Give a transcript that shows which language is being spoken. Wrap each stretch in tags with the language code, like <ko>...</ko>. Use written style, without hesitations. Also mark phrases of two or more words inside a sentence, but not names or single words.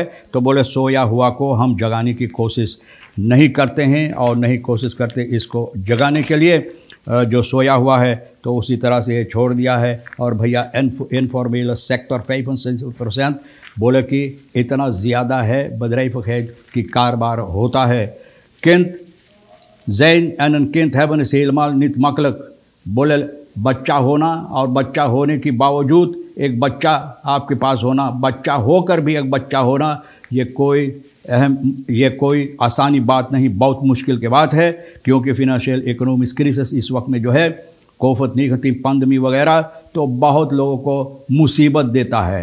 <hns>तो बोले सोया हुआ को हम जगाने की कोशिश नहीं करते हैं और नहीं कोशिश करते इसको जगाने के लिए जो सोया हुआ है, तो उसी तरह से ये छोड़ दिया है। और भैया</hns> <en>informal sector</en> <hns>75% बोले कि इतना ज़्यादा है bedrijvigheid की कारोबार होता है।</hns> <nl>kind zijn en een kind hebben is helemaal niet makkelijk।</nl> <hns>बोले बच्चा होना और बच्चा होने के बावजूद एक बच्चा आपके पास होना, बच्चा होकर भी एक बच्चा होना, ये कोई आसानी बात नहीं, बहुत मुश्किल की बात है। क्योंकि</hns> <en>financial economic crisis</en> <hns>इस वक्त में जो है</hns> <en>Covid-19 pandemic</en> <hns>वगैरह तो बहुत लोगों को मुसीबत देता है।</hns>